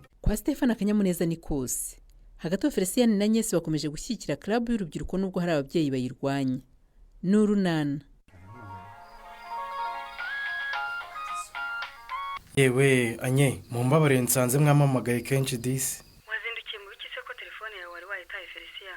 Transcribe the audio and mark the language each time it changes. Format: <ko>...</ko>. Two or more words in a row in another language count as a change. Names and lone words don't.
<rw>kwa Stefano akanyamuneza ni kose. Hagati aho Felicien na Agnes bakomeje gushyigikira club y'urubyiruko nubwo hari ababyeyi bayirwanya. Nurunana. Yewe anye mumbabare nsanze mwamamagaye kenshi disi. Wazindukiye mu biki se ko telefone yawe wari wayitaye Felicien?</rw>